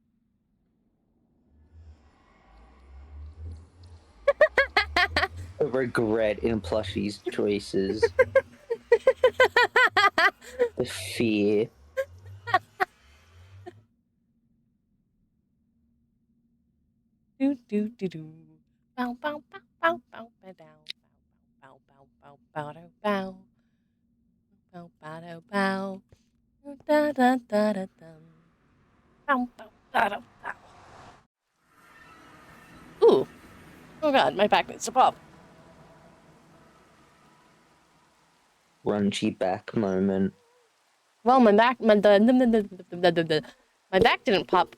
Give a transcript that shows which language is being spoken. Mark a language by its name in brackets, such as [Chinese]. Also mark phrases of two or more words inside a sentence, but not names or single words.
[English] Regret in Plushie's choices. The fear. Do do do do. Bow bow bow bow bow bow down. Bow bow bow bow bow bow. Bow bow bow bow. Da da da da dum. Bow bow da da bow. Ooh. Oh god, my back needs to pop. Runchy back moment. Well, my back, my back didn't pop.